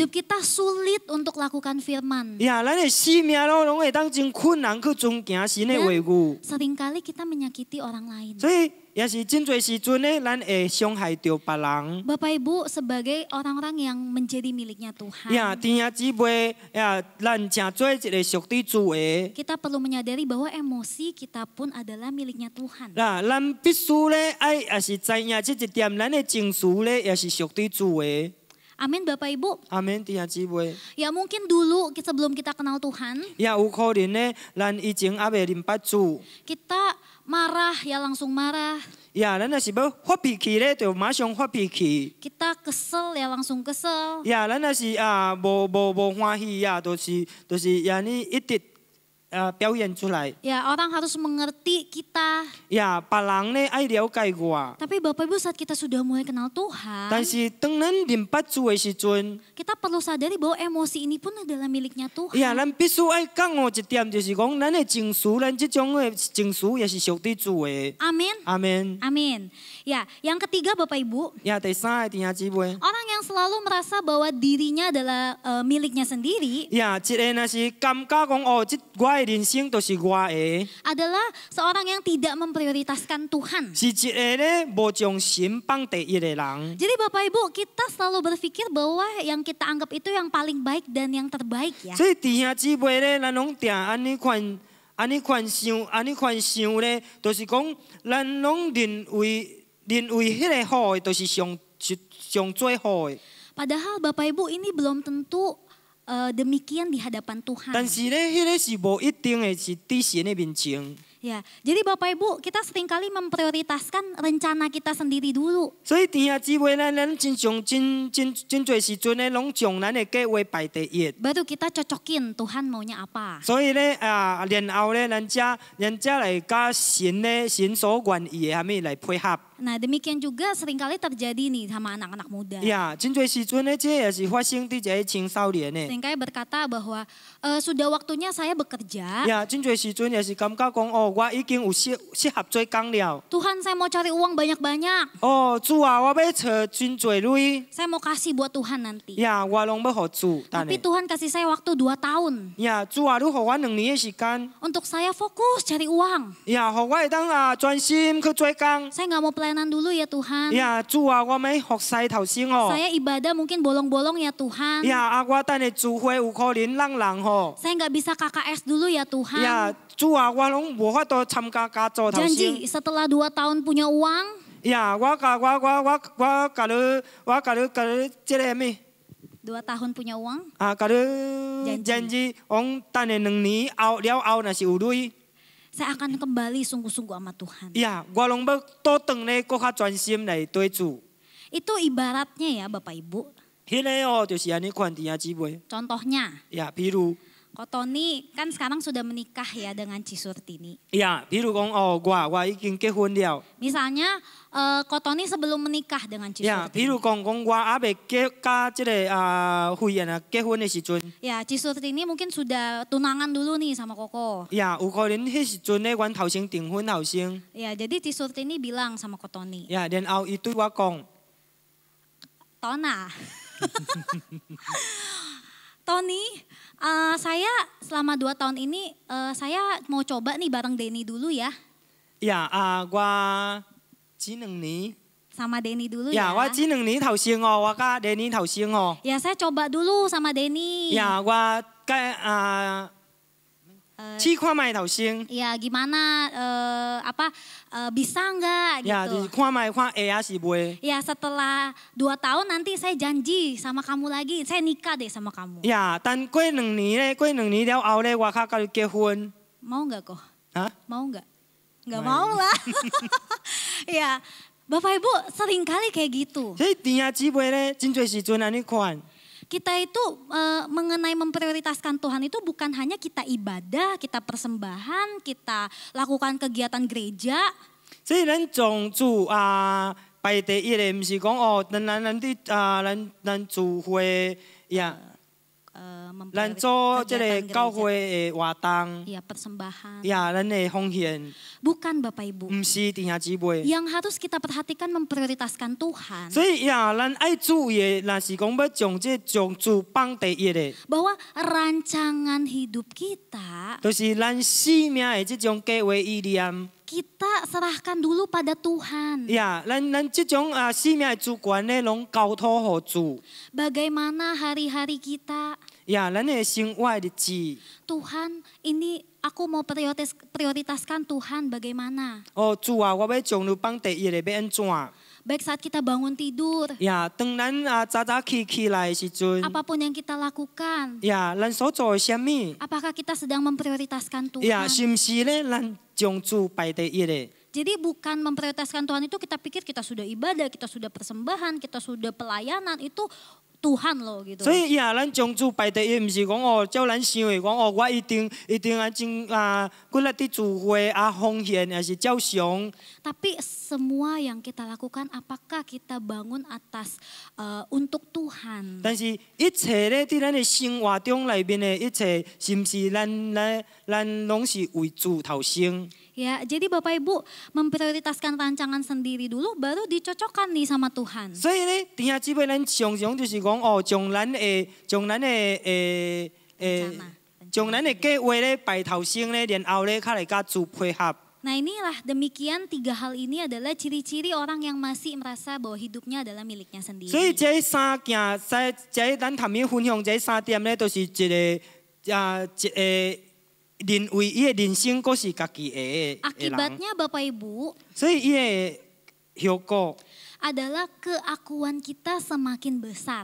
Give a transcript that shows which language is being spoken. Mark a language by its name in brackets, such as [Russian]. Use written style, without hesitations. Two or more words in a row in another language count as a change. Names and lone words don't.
[Indonesian] Hidup kita sulit untuk lakukan firman. [Min Nan Chinese] 呀，咱的生命咯，拢会当真困难去遵行神的话语。 [Indonesian] Seringkali kita menyakiti orang lain. [Min Nan Chinese] 所以也是真侪时阵咧，咱会伤害着别人。 [Indonesian] Bapak Ibu sebagai orang-orang yang menjadi miliknya Tuhan. [Min Nan Chinese] 呀，弟兄姊妹呀，咱诚做一个属地主的。 [Indonesian] Kita perlu menyadari bahwa emosi kita pun adalah miliknya Tuhan. [Min Nan Chinese] 嗱，咱必須咧，也是知影即一點，咱的情緒咧，也是屬地主的。 [Indonesian] Amin Bapak Ibu. [Min Nan Chinese] 阿免弟兄姊妹。 [Indonesian] Ya mungkin dulu sebelum kita kenal Tuhan, [Min Nan Chinese] 也有可能呢，咱以前还未认捌主， [Indonesian] kita marah ya langsung marah. [Min Nan Chinese] 咱若是要发脾气咧，就马上发脾气。 [Indonesian] Kita kesel ya langsung kesel. [Min Nan Chinese] 咱若是无欢喜就是你一直表现出来。 [Indonesian] Ya orang harus mengerti kita. [Min Nan Chinese] 别人呢爱了解我， [Indonesian] Tapi Bapak Ibu saat kita sudah mulai kenal Tuhan, [Min Nan Chinese] 但是当咱认捌主的时阵， [Indonesian] kita perlu sadari bahwa emosi ini pun adalah miliknya Tuhan. [Min Nan Chinese] 咱必须爱讲一点，就是讲咱的情绪，咱这种的情绪也是属于主的。 [Indonesian] Amin. [Min Nan Chinese] 阿免。 [Indonesian] Amin. Ya, yang ketiga Bapak Ibu, [Min Nan Chinese] 第三个弟兄姊妹， [Indonesian] orang yang selalu merasa bahwa dirinya adalah miliknya sendiri [Min Nan Chinese] 一个若是感觉讲我的人生都是我的。 [Indonesian] adalah seorang yang tidak memprioritaskan Tuhan. [Min Nan Chinese] 是一个咧无将神放第一的人。 [Indonesian] Jadi Bapak Ibu, kita selalu berpikir bahwa yang kita anggap itu yang paling baik dan yang terbaik ya. [Min Nan Chinese] 所以弟兄姊妹咧，咱拢定安尼款想咧，就是讲咱拢认为迄个好的，就是上最好的。 [Indonesian] Padahal Bapak Ibu ini belum tentu demikian di hadapan Tuhan. [Min Nan Chinese] 但是咧，迄个是无一定的，是伫神的面前。 [Indonesian] Ya, jadi Bapak Ibu kita seringkali memprioritaskan rencana kita sendiri dulu. [Min Nan Chinese] 所以弟兄姊妹咧，咱真侪时阵咧，拢将咱的计划排第一。 [Indonesian] Baru kita cocokin Tuhan maunya apa. [Min Nan Chinese] 所以咧然后咧，咱才来甲神所愿意的虾米来配合。 [Indonesian] Nah demikian juga seringkali terjadi nih sama anak-anak muda. [Min Nan Chinese] 真侪时阵咧，这也是发生伫一个青少年的。 [Indonesian] Seringkali berkata bahwa sudah waktunya saya bekerja. [Min Nan Chinese] 真侪时阵也是感觉讲我已经有适合做工了。 [Indonesian] Tuhan saya mau cari uang banyak-banyak. [Min Nan Chinese] 主啊，我要找真侪钱。 [Indonesian] Saya mau kasih buat Tuhan nanti. [Min Nan Chinese] 我拢要互主。 [Indonesian] Tapi Tuhan kasih saya waktu 2 tahun. [Min Nan Chinese] 主啊，你互我2年的时间。 [Indonesian] Untuk saya fokus cari uang. [Min Nan Chinese] 互我会当专心去做工。 [Indonesian] Saya nggak mau pelayanan dulu ya Tuhan. [Min Nan Chinese] 主啊，我要服侍头先哦。 [Indonesian] Saya ibadah mungkin bolong-bolong ya Tuhan. [Min Nan Chinese] 我等下聚会有可能人吼。 [Indonesian] Saya nggak bisa KKS dulu ya Tuhan. [Min Nan Chinese] 主啊，我拢无法度参加家族头先。 [Indonesian] Janji setelah 2 tahun punya uang. [Min Nan Chinese] 我甲你即个咩 [Indonesian] ？2 tahun punya uang. [Min Nan Chinese] 甲你janji，往等下2年后若是有钱。 [Indonesian] Saya akan kembali sungguh-sungguh sama Tuhan. [Min Nan Chinese] 我拢要倒转咧，搁较专心来对主。 [Indonesian] Itu ibaratnya ya Bapak Ibu. [Min Nan Chinese] 迄个就是安尼款弟兄姊妹。 [Indonesian] Contohnya, [Min Nan Chinese] 比如， [Indonesian] Ko Tony kan sekarang sudah menikah ya dengan Cisurtini. [Min Nan Chinese] 比如讲我已经结婚了。 [Indonesian] Misalnya, Ko Tony sebelum menikah dengan [Min Nan Chinese] 比 [Indonesian] Cisurtini. [Min Nan Chinese] 如讲我还未甲即个慧妍结婚的时阵。 [Indonesian] Ya, Cisurtini mungkin sudah tunangan dulu nih sama Koko. [Min Nan Chinese] 有可能迄时阵咧，阮头先订婚头先。 [Indonesian] Ya, jadi Cisurtini bilang sama Ko Tony, [Min Nan Chinese] 然后伊对我讲。 [Indonesian] Tona, Tony, saya selama 2 tahun ini saya mau coba nih bareng Denny dulu ya. [Min Nan Chinese] 我这2年。 [Indonesian] Sama Denny dulu ya. [Min Nan Chinese] 我这2年头先我甲第2年头先。 [Indonesian] Ya, saya coba dulu sama Denny. [Min Nan Chinese] 我甲试看卖头先。 [Indonesian] Ya, gimana bisa nggak [Min Nan Chinese] 就是 [Indonesian] gitu. [Min Nan Chinese] 看卖看会还是袂。 [Indonesian] Ya, setelah 2 tahun nanti saya janji sama kamu lagi, saya nikah deh sama kamu. [Min Nan Chinese] 等过2年咧，过2年了后咧，我较甲你结婚。 [Indonesian] Mau nggak kok? [Min Nan Chinese] 啊？ [Indonesian] Mau nggak? Nggak mau lah. Ya, Bapak Ibu sering kali kayak gitu. [Min Nan Chinese] 所以弟兄姊妹咧，真侪时阵安尼款。 [Indonesian] Kita itu mengenai memprioritaskan Tuhan itu bukan hanya kita ibadah, kita persembahan, kita lakukan kegiatan gereja. [Min Nan Chinese] 所以咱从主排第一的，毋是讲咱聚会咱做即个教会的活动， [Indonesian] Ya, persembahan. [Min Nan Chinese] 咱的奉献， [Indonesian] Bukan Bapak Ibu. [Min Nan Chinese] 毋是弟兄姊妹。 [Indonesian] Yang harus kita perhatikan memprioritaskan Tuhan. [Min Nan Chinese] 所以咱爱注意的，若是讲要将主放第一的， [Indonesian] Bahwa rancangan hidup kita, [Min Nan Chinese] 就是咱生命的这种计划意念。 [Indonesian] kita serahkan dulu pada Tuhan. [Min Nan Chinese] 咱这种生命的主权咧，拢交托互主。 [Indonesian] Bagaimana hari-hari kita? [Min Nan Chinese] 咱的生活的日子。 [Indonesian] Tuhan, ini aku mau prioritaskan Tuhan bagaimana? [Min Nan Chinese] 主啊，我要将你放第一的，要安怎？ [Indonesian] Baik saat kita bangun tidur, [Min Nan Chinese] 呀，当咱早早起来的时阵， [Indonesian] apapun yang kita lakukan, [Min Nan Chinese] 呀，咱所做的什么？ [Indonesian] apakah kita sedang memprioritaskan [Min Nan Chinese] 呀， [Indonesian] Tuhan? [Min Nan Chinese] 是毋是咧？咱将主排第一的？ [Indonesian] Jadi bukan memprioritaskan Tuhan itu kita pikir kita sudah ibadah, kita sudah persembahan, kita sudah pelayanan, itu Tuhan loh gitu. [Min Nan Chinese] 所以呀，咱将主排第一，毋是讲哦，照咱想的讲哦，我一定真骨力伫聚会奉献，还是照常。 [Indonesian] Tapi semua yang kita lakukan apakah kita bangun atas untuk Tuhan? [Min Nan Chinese] 但是一切咧，伫咱的生活中内面的一切，是毋是咱拢是为主头先？ [Indonesian] Ya, jadi Bapak Ibu memprioritaskan rancangan sendiri dulu, baru dicocokkan nih sama Tuhan. [Min Nan Chinese] 所以咧，弟兄姊妹，咱常常就是讲哦，将咱的计划咧摆头先咧，然后咧，较来甲主配合。 [Indonesian] Nah inilah demikian 3 hal ini adalah ciri-ciri orang yang masih merasa bahwa hidupnya adalah miliknya [Min Nan Chinese] 所以 [Indonesian] sendiri. [Min Nan Chinese] 这三件，这咱头面分享这三点咧，都是一个认为伊的人生阁是家己的人。 [Indonesian] Akibatnya Bapak Ibu [Min Nan Chinese] 所以伊的效果， [Indonesian] adalah keakuan kita semakin besar.